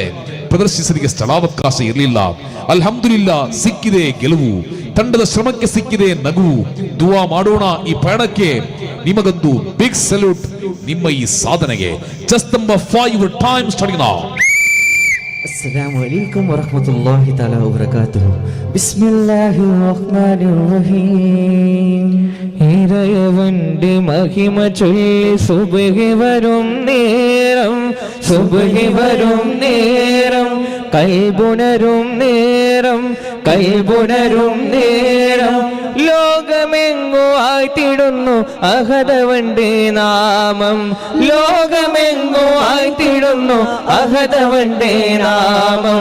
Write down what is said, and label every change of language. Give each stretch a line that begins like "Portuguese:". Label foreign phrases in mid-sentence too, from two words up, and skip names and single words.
Kannada: ಪ್ರದರ್ಶಿಸಲಿಕ್ಕೆ ಸ್ಥಳಾವಕಾಶ ಇರಲಿಲ್ಲ. ಅಲ್ಹಮ್ದುಲಿಲ್ಲಾ, ಸಿಕ್ಕಿದೆ ಗೆಲುವು, ತಂಡದ ಶ್ರಮಕ್ಕೆ ಸಿಕ್ಕಿದೆ ನಗುವು. ದುವಾ ಮಾಡೋಣ ಈ ಪಯಣಕ್ಕೆ. ನಿಮಗೊಂದು
English: big salute
Kannada: ನಿಮ್ಮ ಈ ಸಾಧನೆಗೆ.
English: just number 5 time starting now.
Arabic: السلام عليكم ورحمة الله تعالى وبركاته. بسم الله الرحمن الرحيم.
Malayalam: ഇറയവന്റെ മഹിമ ചൊല്ലി സുബ്ഹി വരും നേരം, സുബ്ഹി വരും നേരം, കൽബുണരും നേരം, കൽബുണരും നേരം, ലോകമെങ്ങു ആഴ്ത്തിടുന്നു അഹദവന്റെ നാമം, ലോകമെങ്ങു ആഴ്ത്തിടുന്നു അഹദവന്റെ നാമം.